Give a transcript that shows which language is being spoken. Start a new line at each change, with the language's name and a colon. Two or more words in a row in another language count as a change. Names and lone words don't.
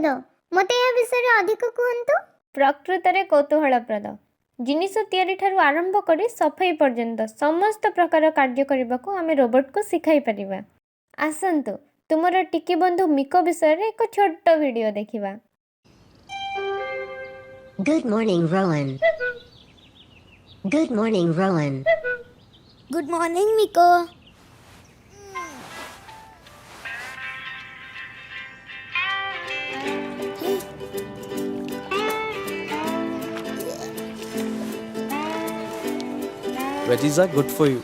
Odia: ମତେ ଏ ବିଷୟ ରେ ଅଧିକ କହନ୍ତୁ। ପ୍ରକୃତରେ କୌତୂହଳପ୍ରଦ। ଜିନିଷ ତିଆରି ଠାରୁ ଆରମ୍ଭ କରି ସଫେଇ ପର୍ଯ୍ୟନ୍ତ ସମସ୍ତ ପ୍ରକାର କାର୍ଯ୍ୟ କରିବାକୁ ଆମେ ରୋବୋଟ କୁ ଶିଖାଇ ପାରିବା। ଆସନ୍ତୁ ତୁମର ଟିକି ବନ୍ଧୁ ମିକୋ ବିଷୟ ରେ ଏକ ଛୋଟ ଭିଡିଓ ଦେଖିବା।
English: Good morning, Rowan. Good morning, Rowan. Good morning Miko. Veggies are good for you.